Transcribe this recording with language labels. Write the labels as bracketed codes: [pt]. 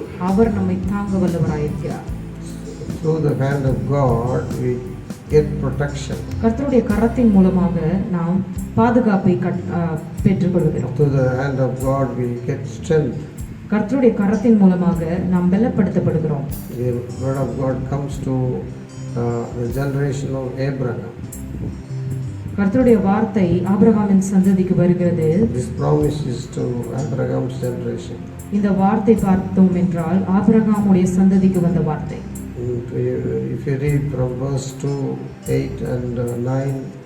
[ta] அவர் நம்மை தாங்க வல்லவராயிருக்கிறார். [en] Through the hand of God we get protection. [ta] கர்த்தருடைய கரத்தின் மூலமாக நாம் பாதுகாப்பை பெற்றுக்கொள்கிறோம். [en] Through the hand of God we get strength. [ta] கர்த்தருடைய கரத்தின் மூலமாக நாம் பலப்படுத்தப்படுகிறோம். [en] The word of God comes to the generation of Abraham. [ta] கர்த்தருடைய வார்த்தை ஆபிரகாமின் சந்ததிக்கு வருகிறது. [en] This promise is to Abraham's generation. [ta] இந்த வார்த்தை பார்த்தோம் என்றால் ஆபிரகாமுடைய சந்ததிக்கு வந்த வார்த்தை. [en] If you read from verse 2, 8 and 9,